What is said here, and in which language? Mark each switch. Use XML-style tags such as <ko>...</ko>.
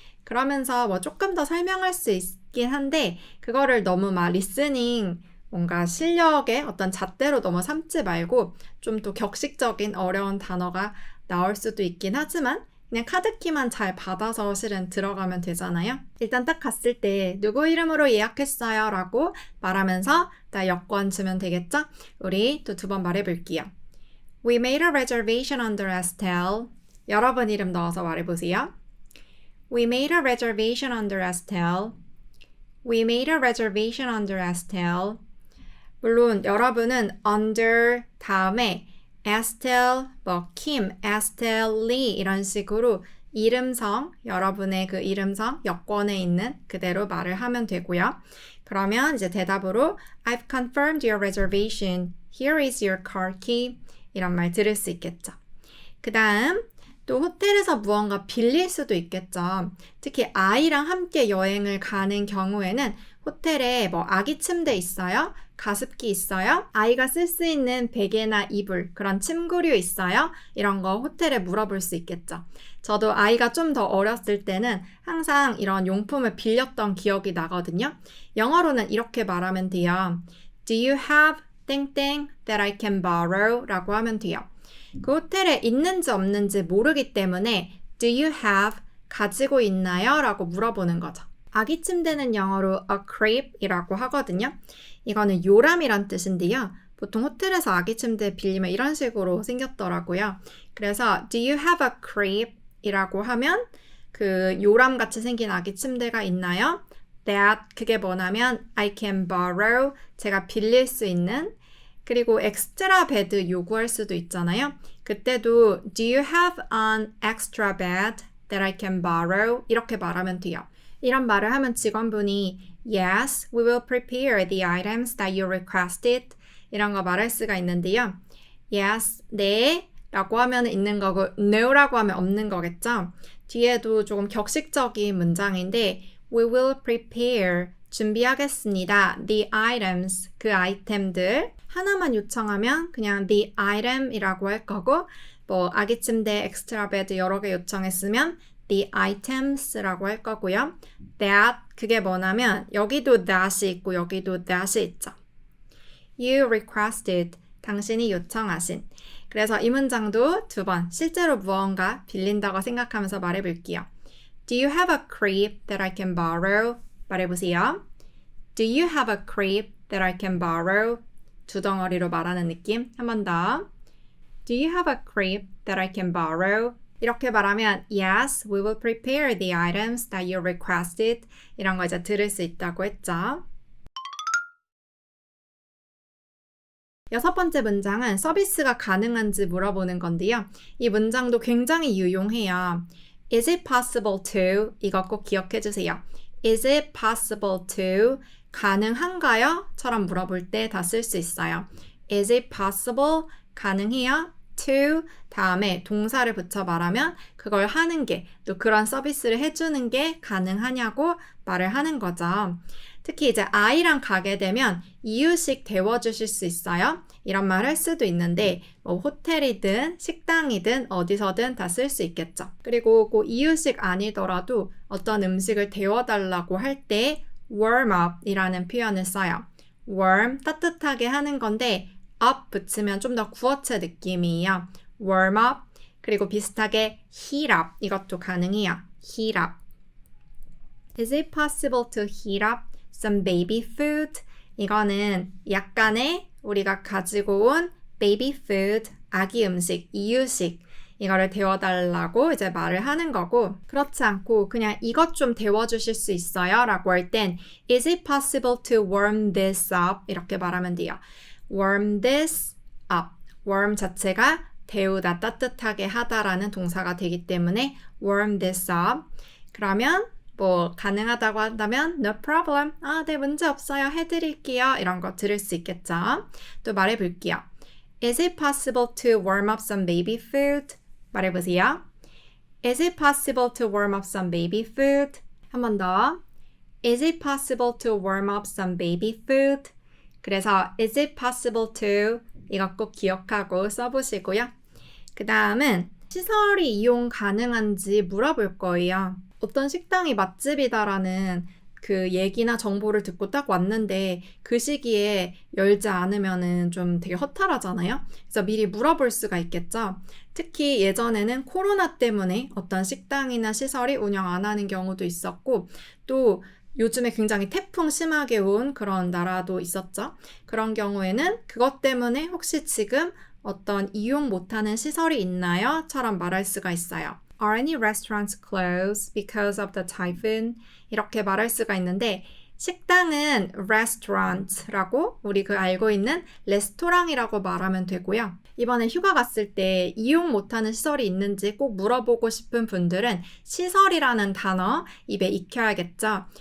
<ko>그러면서 뭐 조금 더 설명할 수 있긴 한데 그거를 너무 막 리스닝 뭔가 실력의 어떤 잣대로 너무 삼지 말고 좀 더 격식적인 어려운 단어가 나올 수도 있긴 하지만 그냥 카드키만 잘 받아서 실은 들어가면 되잖아요. 일단 딱 갔을 때 누구 이름으로 예약했어요 라고 말하면서 나 여권 주면 되겠죠? 우리 또 두 번 말해볼게요.</ko> <en>We made a reservation under Estelle.</en> <ko>여러분 이름 넣어서 말해보세요.</ko> <en>We made a reservation under Estelle. We made a reservation under Estelle.</en> <ko>물론 여러분은 under 다음에 Estelle, Kim, Estelle Lee 이런 식으로 이름성, 여러분의 그 이름성, 여권에 있는 그대로 말을 하면 되고요. 그러면 이제 대답으로</ko> <en>I've confirmed your reservation. Here is your card key.</en> <ko>이런 말 들을 수 있겠죠. 그 다음 또 호텔에서 무언가 빌릴 수도 있겠죠. 특히 아이랑 함께 여행을 가는 경우에는 호텔에 뭐 아기 침대 있어요? 가습기 있어요? 아이가 쓸 수 있는 베개나 이불, 그런 침구류 있어요? 이런 거 호텔에 물어볼 수 있겠죠. 저도 아이가 좀 더 어렸을 때는 항상 이런 용품을 빌렸던 기억이 나거든요. 영어로는 이렇게 말하면 돼요.</ko> <en>Do you have 땡땡 that I can borrow?</en> <ko>라고 하면 돼요. 그 호텔에 있는지 없는지 모르기 때문에</ko> <en>Do you have?</en> <ko>가지고 있나요? 라고 물어보는 거죠. 아기 침대는 영어로 a crib이라고 하거든요. 이거는 요람이란 뜻인데요. 보통 호텔에서 아기 침대 빌리면 이런 식으로 생겼더라고요.</ko> <en>그래서 Do you have a crib?</en> <ko>이라고 하면 그 요람같이 생긴 아기 침대가 있나요?</ko> <en>That</en> <ko>그게 뭐냐면</ko> <en>I can borrow</en> <ko>제가 빌릴 수 있는 그리고 엑스트라 베드 요구할 수도 있잖아요.</ko> <en>그때도 Do you have an extra bed that I can borrow?</en> <ko>이렇게 말하면 돼요. 이런 말을 하면 직원분이</ko> <en>Yes, we will prepare the items that you requested.</en> <ko>이런 거 말할 수가 있는데요. Yes, 네 라고 하면 있는 거고 No라고 하면 없는 거겠죠. 뒤에도 조금 격식적인 문장인데</ko> <en>We will prepare</en> <ko>준비하겠습니다.</ko> <en>The items</en> <ko>그 아이템들 하나만 요청하면 그냥 the item이라고 할 거고 뭐 아기 침대, 엑스트라 베드 여러 개 요청했으면 the items라고 할 거고요.</ko> <en>That</en> <ko>그게 뭐냐면 여기도 that이 있고 여기도 that이 있죠.</ko> <en>You requested</en> <ko>당신이 요청하신 그래서 이 문장도 두 번 실제로 무언가 빌린다고 생각하면서 말해볼게요.</ko> <en>Do you have a crib that I can borrow?</en> <ko>말해보세요.</ko> <en>Do you have a crib that I can borrow?</en> <ko>두 덩어리로 말하는 느낌. 한 번 더.</ko> <en>Do you have a crib that I can borrow?</en> <ko>이렇게 말하면</ko> <en>Yes, we will prepare the items that you requested.</en> <ko>이런 거 이제 들을 수 있다고 했죠. 여섯 번째 문장은 서비스가 가능한지 물어보는 건데요. 이 문장도 굉장히 유용해요.</ko> <en>Is it possible to?</en> <ko>이거 꼭 기억해 주세요.</ko> <en>Is it possible to?</en> <ko>가능한가요? 처럼 물어볼 때 다 쓸 수 있어요.</ko> <en>Is it possible?</en> <ko>가능해요? To 다음에 동사를 붙여 말하면 그걸 하는 게 또 그런 서비스를 해주는 게 가능하냐고 말을 하는 거죠. 특히 이제 아이랑 가게 되면 이유식 데워주실 수 있어요? 이런 말 할 수도 있는데 뭐 호텔이든 식당이든 어디서든 다 쓸 수 있겠죠. 그리고 그 이유식 아니더라도 어떤 음식을 데워달라고 할 때 warm up 이라는 표현을 써요. warm 따뜻하게 하는 건데 up 붙이면 좀 더 구어체 느낌이에요. warm up 그리고 비슷하게 heat up 이것도 가능해요.</ko> <en>heat up Is it possible to heat up some baby food?</en> <ko>이거는 약간의 우리가 가지고 온 baby food, 아기 음식, 이유식 이거를 데워달라고 이제 말을 하는 거고 그렇지 않고 그냥 이것 좀 데워주실 수 있어요? 라고 할 땐</ko> <en>Is it possible to warm this up?</en> <ko>이렇게 말하면 돼요.</ko> <en>warm this up.</en> <ko>warm 자체가 데우다, 따뜻하게 하다라는 동사가 되기 때문에</ko> <en>warm this up.</en> <ko>그러면 뭐 가능하다고 한다면</ko> <en>no problem.</en> <ko>네 문제 없어요. 해드릴게요. 이런 거 들을 수 있겠죠. 또 말해볼게요.</ko> <en>Is it possible to warm up some baby food?</en> <ko>말해보세요.</ko> <en>Is it possible to warm up some baby food?</en> <ko>한 번 더.</ko> <en>Is it possible to warm up some baby food?</en> <ko>그래서</ko> <en>is it possible to</en> <ko>이거 꼭 기억하고 써보시고요. 그 다음은 시설이 이용 가능한지 물어볼 거예요. 어떤 식당이 맛집이다라는 그 얘기나 정보를 듣고 딱 왔는데 그 시기에 열지 않으면은 좀 되게 허탈하잖아요. 그래서 미리 물어볼 수가 있겠죠. 특히 예전에는 코로나 때문에 어떤 식당이나 시설이 운영 안 하는 경우도 있었고 또 요즘에 굉장히 태풍 심하게 온 그런 나라도 있었죠. 그런 경우에는 그것 때문에 혹시 지금 어떤 이용 못하는 시설이 있나요? 처럼 말할 수가 있어요.</ko> <en>Are any restaurants closed because of the typhoon?</en> <ko>이렇게 말할 수가 있는데 식당은 restaurant라고 우리 그 알고 있는 레스토랑이라고 말하면 되고요. 이번에 휴가 갔을 때 이용 못하는 시설이 있는지 꼭 물어보고 싶은 분들은 시설이라는 단어 입에 익혀야겠죠.</ko>